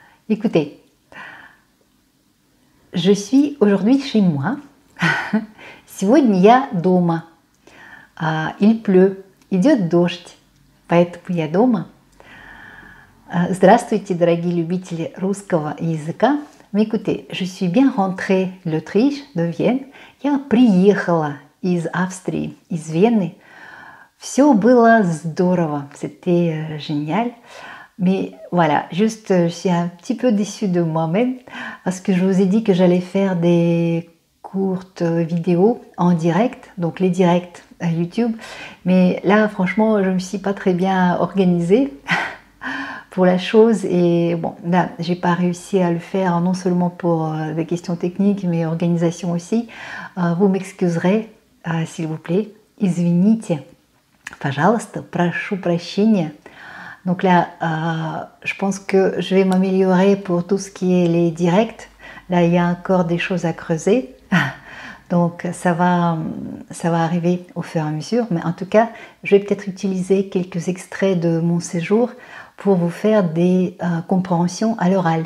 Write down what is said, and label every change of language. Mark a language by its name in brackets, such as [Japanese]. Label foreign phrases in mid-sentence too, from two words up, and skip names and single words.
[French] Écoutez, je suis aujourd'hui chez moi. [Russian] Сегодня я дома. [French] Il pleut, [Russian] идет дождь, поэтому я дома. Здравствуйте, дорогие любители русского языка. [French] Écoutez, je suis bien rentrée d'Autriche, de Vienne. [Russian] Я приехала из Австрии, из Вены. Все было здорово, [French] c'était génial. Mais voilà, juste, je suis un petit peu déçue de moi-même parce que je vous ai dit que j'allais faire des courtes vidéos en direct, donc les directs à YouTube. Mais là, franchement, je ne me suis pas très bien organisée pour la chose et bon, là, j'ai pas réussi à le faire non seulement pour des questions techniques, mais organisation aussi. Vous m'excuserez, s'il vous plaît. [Russian] Извините, пожалуйста, прошу прощения. [French] Donc là, je pense que je vais m'améliorer pour tout ce qui est les directs. Là, il y a encore des choses à creuser. Donc ça va arriver au fur et à mesure. Mais en tout cas, je vais peut-être utiliser quelques extraits de mon séjour pour vous faire des compréhensions à l'oral.